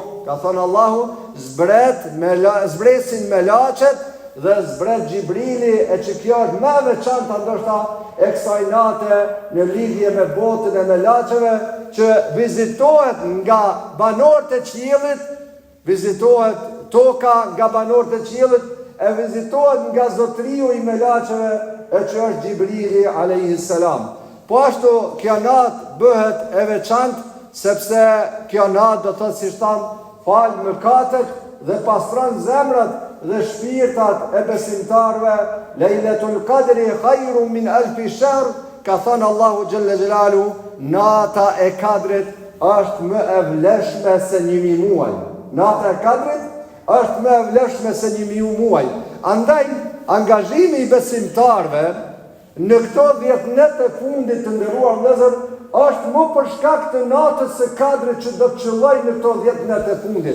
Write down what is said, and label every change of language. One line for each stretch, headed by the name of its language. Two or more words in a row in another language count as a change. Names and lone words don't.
Albanian: Ka thënë Allahu, zbresin melaçet dhe zbret Gjibrili, e që kjo është me veçanta ndoshta e kësaj nate në lidhje me botën e melaçeve, që vizitohet nga banorët e qiellit, vizitohet toka nga banorët e qiellit, e vizitohet nga zotriu i melaçeve, e që është Gjibrili
Arabic: عليه السلام.
Albanian: Po ashtu kjo natë bëhet e veçantë, sepse kjo natë do thotë si thënë, fal mëkatet dhe pastron zemrat dhe shpirtat e besimtarve.
Arabic: ليلة القدر خير من ألف شهر,
Albanian: ka thënë Allahu
Arabic: جل جلاله,
Albanian: nata e Kadrit është më e vlefshme se 1000 muaj. Nata e Kadrit është më e vlefshme se 1000 muaj. Andaj, angazhimi i besimtarve në këto 10 net e fundit të nderuar vëllezër është më për shkak të natës së Kadrit që do të qëllojë në këto 10 net e fundit.